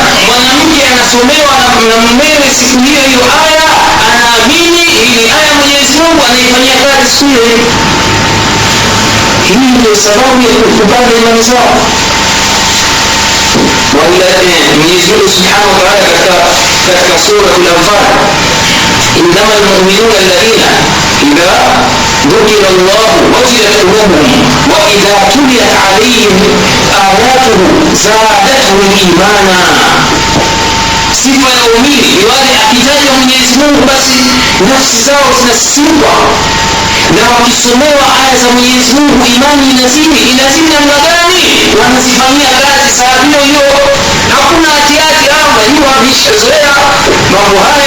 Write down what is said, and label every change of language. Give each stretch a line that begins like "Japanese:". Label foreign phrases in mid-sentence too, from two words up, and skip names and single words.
Swahili: Mwanamke anasomewa na mumewe siku hiyo hiyo aya, anaamini hii aya Mwenyezi Mungu anaifanyia kazi siku hiyo. Hii ndio sababu ya kukubali imani zao. Mwenyezi Mungu Subhanahu wa Ta'ala katika sura al-Anfal,
Arabic: إنما المؤمنون الذين إذا ذكر الله وجلت قلوبهم وإذا تليت عليهم آياته زادتهم إيمانا.
Swahili: Sifa ya waumini ni wale akitaja Mwenyezi Mungu basi nafsi zao zinasisimka, na wakisomewa aya za Mwenyezi Mungu imani inazidi. Inazidi namna gani? Wanazifanyia kazi saa hiyo. Hakuna atiati hapa, hiyo wameshazoea mambo haya.